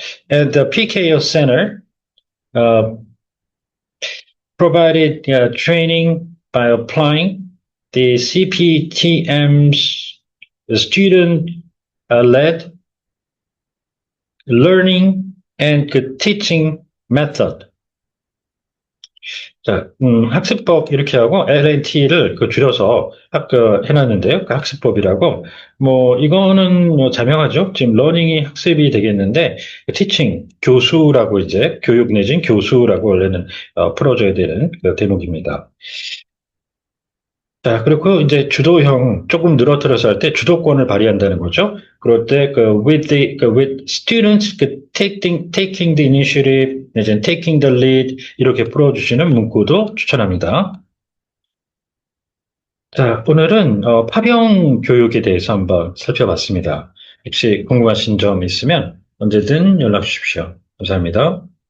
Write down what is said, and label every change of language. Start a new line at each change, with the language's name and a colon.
English: And the PKO Center provided training by applying the CPTM's student-led learning and teaching method.
Korean: 자, 학습법 이렇게 하고 LNT를 줄여서 해놨는데요. 그 학습법이라고. 뭐, 이거는 뭐 자명하죠. 지금 러닝이 학습이 되겠는데, teaching, 교수라고 이제, 교육 내진 교수라고 원래는 풀어줘야 되는 그 대목입니다. 자, 그리고 이제 주도형 조금 늘어뜨려서 할 때 주도권을 발휘한다는 거죠. 그럴 때
English: with students taking the initiative,
Korean: 이제
English: taking the lead
Korean: 이렇게 풀어주시는 문구도 추천합니다. 자, 오늘은 파병 교육에 대해서 한번 살펴봤습니다. 혹시 궁금하신 점 있으면 언제든 연락 주십시오. 감사합니다.